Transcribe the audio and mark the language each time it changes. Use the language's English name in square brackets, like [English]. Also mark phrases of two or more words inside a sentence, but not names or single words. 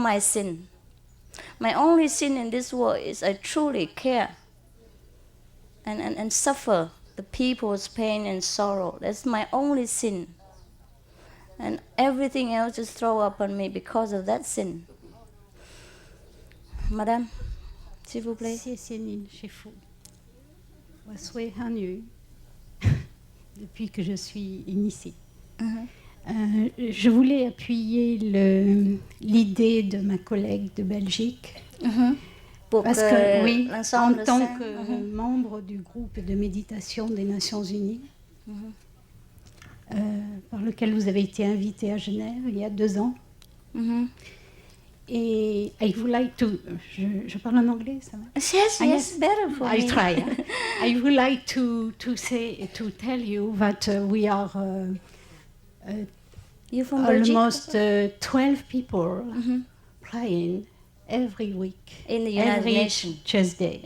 [English] That's all my sin. My only sin in this world is I truly care and suffer the people's pain and sorrow. That's my only sin. And everything else just throw up on me because of that sin. [French] Madame, s'il vous plaît. [Chinese] 谢谢您，师父。我是汉语 ， [French] depuis que je suis initiée. Je voulais appuyer l'idée de ma collègue de Belgique. Parce que, oui, en tant que membre du groupe de méditation des Nations Unies, par lequel vous avez été invité à Genève il y a 2 ans. [English] Et I would like to... [French] Je parle en anglais, ça va? [English] Yes, better for I me. try. I would like to tell you that we are You from Belgium? almost 12 people praying every week. In the United every Nations. Tuesday.